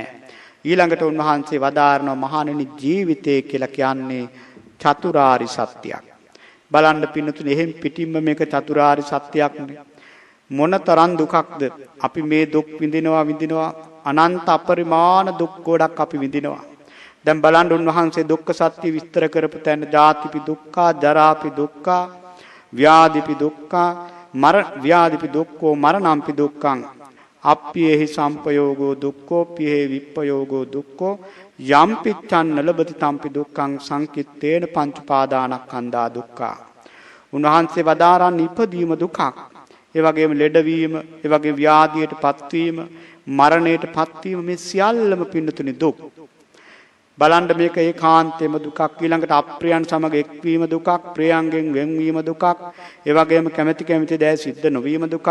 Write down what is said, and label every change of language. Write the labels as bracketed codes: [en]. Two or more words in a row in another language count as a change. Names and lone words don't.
[si] ඊළඟට උන්වහන්සේ වදාරනවා මහණෙනි ජීවිතය කියලා කියන්නේ චතුරාරි සත්‍යයක්. බලන්න පින්නතුනි එහෙන් පිටින්ම මේක චතුරාරි සත්‍යයක් නේ. මොනතරම් දුකක්ද අපි මේ දුක් විඳිනවා අනන්ත අපරිමාණ දුක් ගොඩක් අපි විඳිනවා. දැන් බලන්න උන්වහන්සේ දුක්ඛ සත්‍ය විස්තර කරපු තැන [pi] ජාතිපි දුක්ඛ, ජරාපි දුක්ඛ, ව්‍යාධිපි දුක්ඛ, ව්‍යාධිපි දුක්ඛෝ මරණම්පි දුක්ඛං, අප්පියේහි සම්පයෝගෝ දුක්ඛෝ, පියේහි විප්පයෝගෝ දුක්ඛෝ, යම්පිච්ඡන්න ලබති තම්පි දුක්ඛං සංකිට්ඨේන පංච පාදානස්කන්ධා දුක්ඛ. [si] උන්වහන්සේ වදාරන්නේ ඉපදීම දුකක්. ඒ වගේම ලෙඩවීම, ඒ වගේ ව්‍යාධියටපත් වීම, මරණයටපත් වීම මේ සියල්ලම පින්නතුනි දුක්. බලන්න මේක ඒකාන්තෙම දුකක්. ඊළඟට අප්‍රියයන් සමග එක්වීම දුකක්, ප්‍රියයන්ගෙන් වෙන්වීම දුකක්, ඒ වගේම කැමැති දෑ සිද්ධ නොවීම දුකක්.